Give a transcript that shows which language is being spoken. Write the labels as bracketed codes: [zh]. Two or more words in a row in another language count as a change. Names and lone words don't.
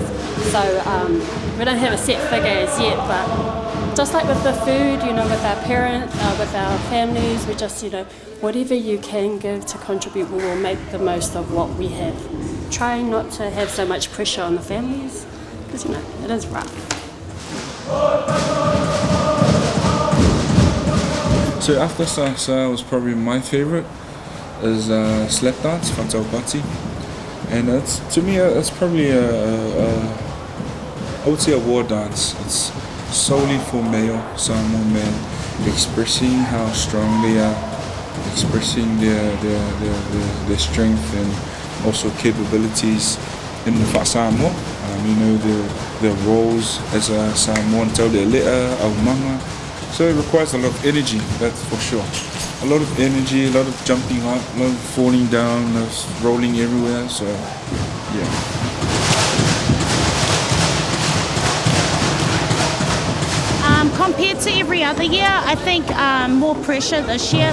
[en] So we don't have a set figure as yet, but just like with the food, with our parents, with our families, we just, whatever you can give to contribute, we will make the most of what we have. Trying not to have so much pressure on the families, because, it is rough. So after salsa was probably my favorite, is slap dance, [sm] fatau pati. [en] And to me, it's probably I would say a war dance. It's solely for male Samoan men, expressing how strong they are, expressing their strength and also capabilities in the Samoa. Their roles as a Samoan, [sm] tau de lea, au mama. [en] So it requires a lot of energy, that's for sure. A lot of energy, a lot of jumping up, a lot of falling down, a lot of rolling everywhere. So, yeah. Compared to every other year, I think more pressure this year.